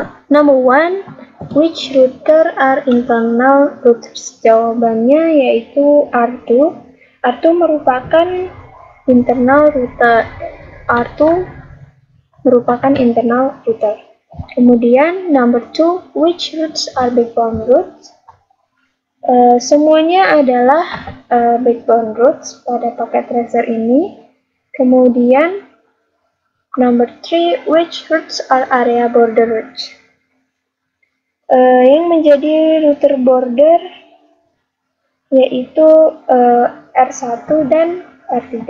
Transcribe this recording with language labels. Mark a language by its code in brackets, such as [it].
[en] Number 1, which router are internal routers? [id] Jawabannya yaitu R2. R2 merupakan internal router. R2 merupakan internal router. [en] Kemudian number 2, which routes are backbone routes? [id] Semuanya adalah backbone routes pada paket tracer ini. [en] Kemudian number 3, which routes are area border routes? [id] Yang menjadi router border yaitu R1 dan R3.